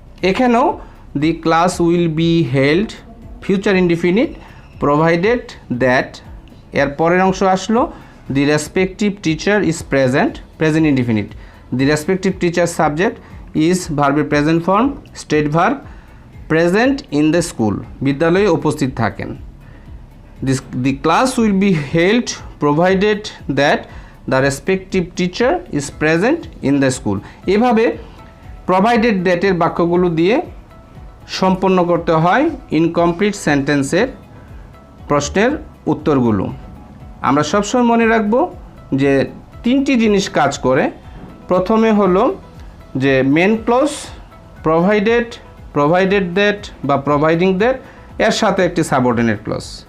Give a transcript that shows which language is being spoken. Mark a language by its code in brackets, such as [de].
[bn] এখানেও [en] the class will be held, future indefinite, provided that, [bn] এর পরের অংশ আসলো [en] the respective teacher is present, present indefinite, the respective teacher subject is ভার্বের present form, state verb, present in the school, [bn] বিদ্যালয়ে উপস্থিত থাকেন। [en] The class will be held provided that the respective teacher is present in the school। [bn] এভাবে provided that এর বাক্যগুলো দিয়ে সম্পন্ন করতে হয় ইনকমপ্লিট সেন্টেন্সের প্রশ্নের উত্তরগুলো। আমরা সবসময় মনে রাখব যে তিনটি জিনিস কাজ করে। প্রথমে হলো যে main clause, provided, provided that বা প্রোভাইডিং দ্যাট, এর সাথে একটি সাবঅর্ডিনেট ক্লজ।